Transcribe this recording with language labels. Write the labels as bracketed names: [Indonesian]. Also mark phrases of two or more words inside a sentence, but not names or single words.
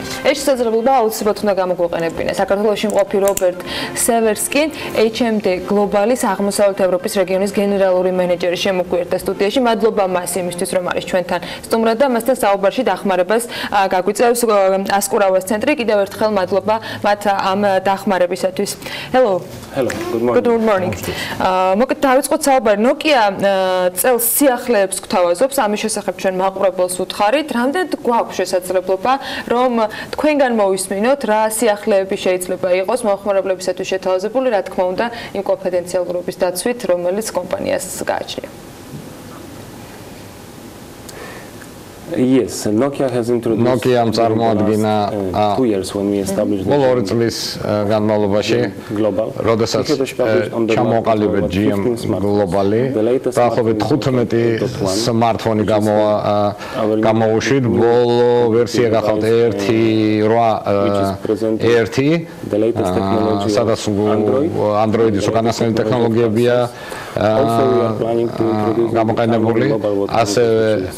[Georgian] ეს შესაძლებლობა აუცილებლად უნდა გამოგვეყენებინა. საქართველოში მყოფი რობერტ სევერსკი, HMD გლობალის აღმოსავლეთ ევროპის რეგიონის გენერალური მენეჯერი შემოგვიერთდა სტუდიაში. მადლობა მას იმისთვის, რომ არის ჩვენთან სტუმრად და მასთან საუბარში დახმარებას გაგვიწევს ასკურავას ცენტრი. კიდევ ერთხელ მადლობა მათ ამ დახმარებისათვის. [English] Hello. Hello. Good morning. [Georgian] მოკლედ დავიწყოთ საუბარი. Nokia წელს სიახლეებს გვთავაზობს, ამის შესახებ ჩვენ მაყურებელს უთხარით. რამდენად გვაქვს შესაძლებლობა, რომ თქვენგან მოვისმინოთ, რა სიახლეები შეიძლება იყოს მომხმარებლებისათვის შეთავაზებული, რა თქმა უნდა, იმ კონფიდენციალურობის დაცვით, რომელიც კომპანიას გააჩნია. [English] Yes, Nokia has introduced [Georgian] Nokia-ს წარმოადგინა [English] 2 years when we established the [Georgian] ბოლო 2 წლის განმავლობაში, როდესაც ჩამოყალიბეთ GM გლობალი, დაახლოებით 15 smartphone-ი გამოუშვით, ბოლო ვერსია გახავთ 1.8, სადაც Android-ის უკანასკნელი ტექნოლოგიებია გამოყენებული, ასევე